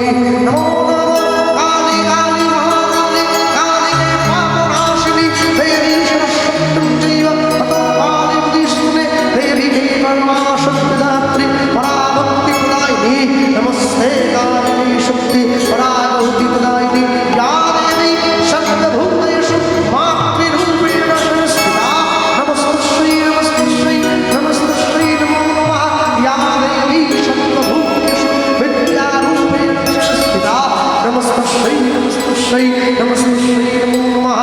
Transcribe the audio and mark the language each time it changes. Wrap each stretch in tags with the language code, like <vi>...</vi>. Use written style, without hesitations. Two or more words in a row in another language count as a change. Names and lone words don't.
<sa>নমো নমঃ কালী কালী মহাকালী কালী পাপনাশিনী দেবী সরস্বতীং চৈব ততো কালী উদিষ্ণে দেবী পরমা শক্তিদাত্রী পরাভক্তি হৃদয়িনী নমস্তে কালী শক্তি পরাভক্তি হৃদয়িনী। या देवी सर्वभूतेषु मातृरूपेण संस्थिता नमस्तस्यै नमस्तस्यै नमस्तस्यै नमो नमः। या देवी सर्वभूतेषु विद्यारूपेण संस्थिता नमस्तस्यै नमस्तस्यै नमस्तस्यै नमो नमः।</sa>